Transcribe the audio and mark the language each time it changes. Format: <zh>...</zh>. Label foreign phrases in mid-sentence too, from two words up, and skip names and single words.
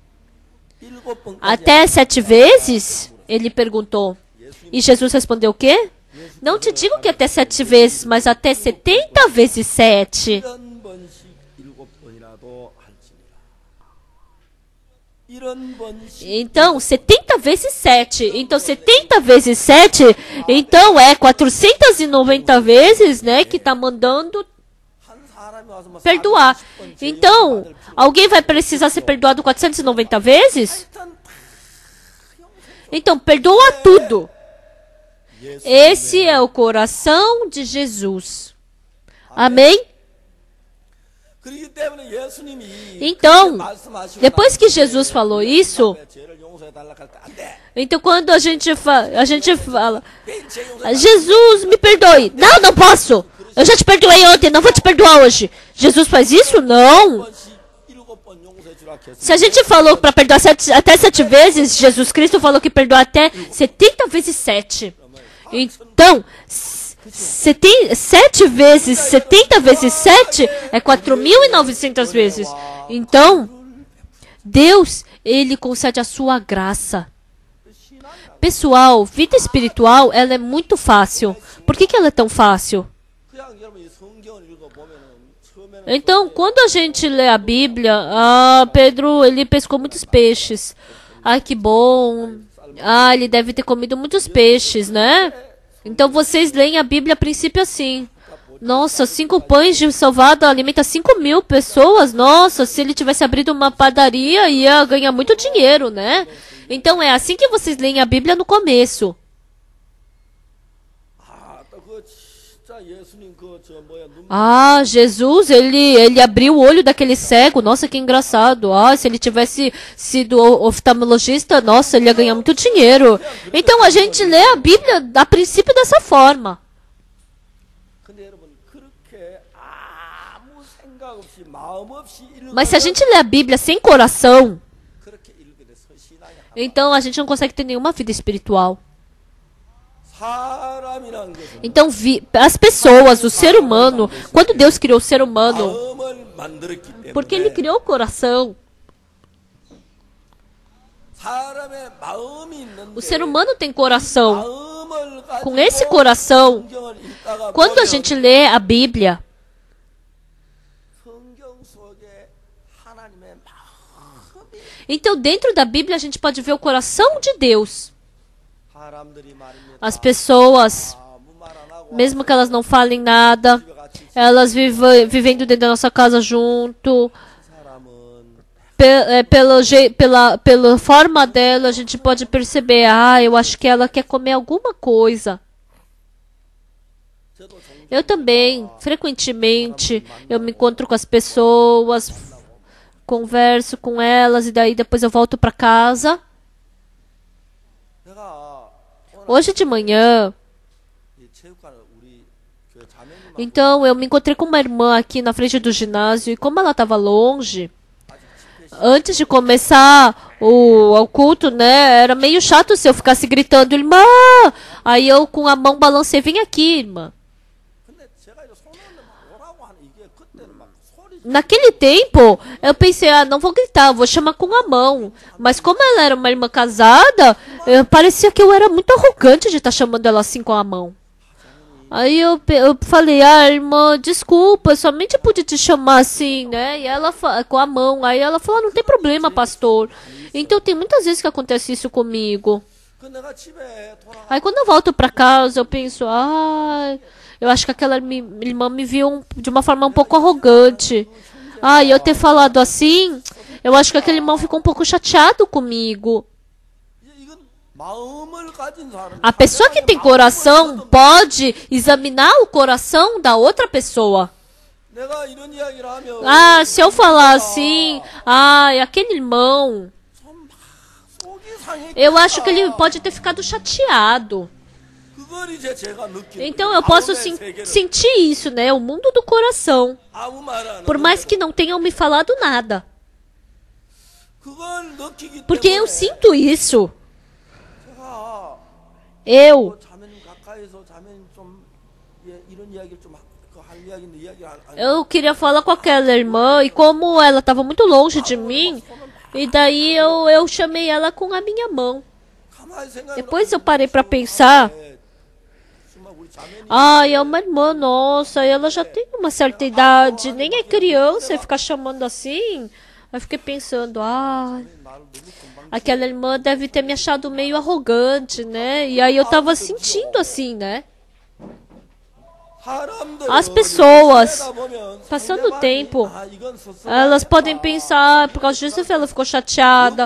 <pt>Até 7 vezes? Ele perguntou. E Jesus respondeu o quê? Não te digo que até 7 vezes, mas até 70 vezes 7.</pt> <ko>이런 번씩</ko> <pt>Então, 70 vezes 7. Então, 70 vezes 7, então é 490 vezes, né, que está mandando</pt> <ko>한 사람이 와서 뭐</ko> <pt>perdoar.</pt> <ko>490번</ko> <pt>Então, alguém vai precisar ser perdoado 490 vezes?</pt> <ko>일단</ko> <pt>Então, perdoa tudo. Esse é o coração de Jesus. Amém?</pt> <ko>그렇기 때문에 예수님이</ko> <pt>Então,</pt> <ko>말씀하시고</ko> <pt>depois que Jesus falou isso,</pt> <ko>죄를 용서해 달라고 할 때 안 돼.</ko> <pt>então quando a gente fala, Jesus, me perdoe. Não, não posso. Eu já te perdoei ontem, não vou te perdoar hoje. Jesus faz isso? Não.</pt> <ko>7번 용서해 주라 했으면</ko> <pt>Se a gente falou para perdoar até 7 vezes, Jesus Cristo falou que perdoa até 70 vezes 7. Então, 7 vezes 70 vezes 7 é 4.900 vezes. Então, Deus, Ele concede a sua graça. Pessoal, vida espiritual, ela é muito fácil. Por que ela é tão fácil?</pt> <ko>그냥 여러분이 성경을 읽어보면은 처음에는</ko> <pt>Então, quando a gente lê a Bíblia, Pedro, ele pescou muitos peixes. Ai, que bom. Ele deve ter comido muitos peixes, né? Então, vocês leem a Bíblia a princípio assim. Nossa, 5 pães de salvado alimenta 5.000 pessoas. Nossa, se ele tivesse abrido uma padaria, ia ganhar muito dinheiro, né? Então, é assim que vocês leem a Bíblia no começo.</pt> <ko>그 진짜 예수님</ko> <pt>Jesus, ele abriu o olho daquele cego. Nossa, que engraçado. Se ele tivesse sido oftalmologista, nossa, ele ia ganhar muito dinheiro. Então a gente lê a Bíblia a princípio dessa forma.</pt> <ko>근데 여러분 그렇게 아무 생각 없이 마음 없이</ko> <pt>Mas se a gente lê a Bíblia sem coração,</pt> <ko>그렇게 읽게 돼서 신앙이</ko> <pt>então a gente não consegue ter nenhuma vida espiritual.</pt> <ko>사람이라는 것은</ko> <pt>Então as pessoas, o ser humano, quando Deus criou o ser humano,</pt> <ko>마음을 만들었기 때문에</ko> <pt>porque Ele criou o coração.</pt> <ko>사람의 마음이 있는데</ko> <pt>O ser humano tem coração.</pt> <ko>마음을 가지고</ko> <pt>Com esse coração,</pt> <ko>성경을 읽다가</ko> <pt>quando a</pt> <ko>보면</ko> <pt>gente lê a Bíblia,</pt> <ko>성경 속에 하나님의 마음이</ko> <pt>então dentro da Bíblia a gente pode ver o coração de Deus.</pt> <ko>사람들이 말입니다.</ko> <pt>As pessoas,</pt> <ko>아무 말 안 하고</ko> <pt>mesmo que elas não falem nada,</pt> <ko>집에 같이</ko> <pt>elas vivendo dentro da nossa casa junto,</pt> <ko>사람은</ko> <pt>pela forma dela, a gente pode perceber, eu acho que ela quer comer alguma coisa.</pt> <ko>저도 종종</ko> <pt>Eu também, frequentemente, eu me encontro com as pessoas, converso com elas e daí depois eu volto para casa.</pt> <ko>내가</ko> <pt>Hoje de manhã,</pt> <ko>이 체육관을 우리 교회 자매님하고</ko> <pt>então eu me encontrei com uma irmã aqui na frente do ginásio e como ela estava longe, antes de começar o culto, né, era meio chato se eu ficasse gritando, irmã! Aí eu com a mão balancei, vem aqui, irmã.</pt> <ko>근데 제가 이제 손을 막 오라고 하는 이게 그때는 막 소리</ko> <pt>Naquele tempo, eu pensei, não vou gritar, vou chamar com a mão. Mas como ela era uma irmã casada, parecia que eu era muito arrogante de estar chamando ela assim com a mão. Aí eu falei, irmã, desculpa, eu somente pude te chamar assim, né? E ela com a mão. Aí ela falou, não tem problema, pastor. Então tem muitas vezes que acontece isso comigo.</pt> <ko>그 내가 집에 돌아가</ko> <pt>Aí quando eu volto pra casa, eu penso, eu acho que aquela irmã me viu de uma forma um pouco arrogante. E eu ter falado assim, eu acho que aquele irmão ficou um pouco chateado comigo.</pt> <ko>이건 마음을 가진 사람</ko> <pt>A pessoa que tem coração pode examinar o coração da outra pessoa.</pt> <ko>내가 이런 이야기를 하면</ko> <pt>Se eu falar assim, aquele irmão,</pt> <ko>속이 상해</ko> <pt>eu acho que ele pode ter ficado chateado.</pt> <ko>그걸 이제 제가 느끼는</ko> <pt>Então eu posso</pt> <ko>마음의 세계를</ko> <pt>sentir isso, né? O mundo do coração.</pt> <ko>아무 말 안</ko> <pt>Por mais que não tenham me falado nada.</pt> <ko>그걸 느끼기</ko> <pt>Porque eu</pt> <ko>때문에</ko> <pt>sinto isso.</pt> <ko>제가</ko> <pt>Eu,</pt> <ko>자매님 가까이서 자매님 좀 이런 이야기를 좀 할 이야기인데 이야기 안</ko> <pt>eu queria falar com aquela irmã e como ela estava muito longe de mim, e daí eu chamei ela com a minha mão.</pt> <ko>가만히 생각해</ko> <pt>Depois eu parei para pensar,</pt> <ko>정말 우리 자매님</ko> <pt>é uma irmã nossa, ela já tem uma certa idade, nem é criança e ficar chamando assim. Eu fiquei pensando, aquela irmã deve ter me achado meio arrogante, né? E aí eu tava sentindo assim, né? As pessoas, passando o tempo, elas podem pensar, por causa disso ela ficou chateada.</pt>